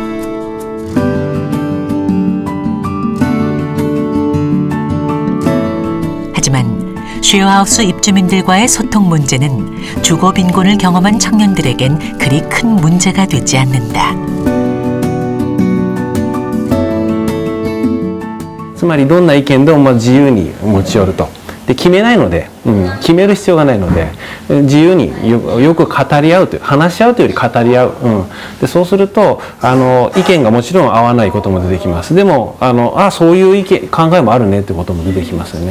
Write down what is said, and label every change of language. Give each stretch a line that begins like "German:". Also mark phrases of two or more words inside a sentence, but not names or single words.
Korean: 하지만 쉐어하우스 입주민들과의 소통 문제는 주거 빈곤을 경험한 청년들에겐 그리 큰 문제가 되지 않는다.
Japanese: つまりどんな意見でも自由に持ち寄ると。で決めないので、決める必要がないので、自由によく語り合うという、話し合うというより語り合う、でそうすると意見がもちろん合わないことも出てきます。でもそういう意見考えもあるねってことも出てきますよね。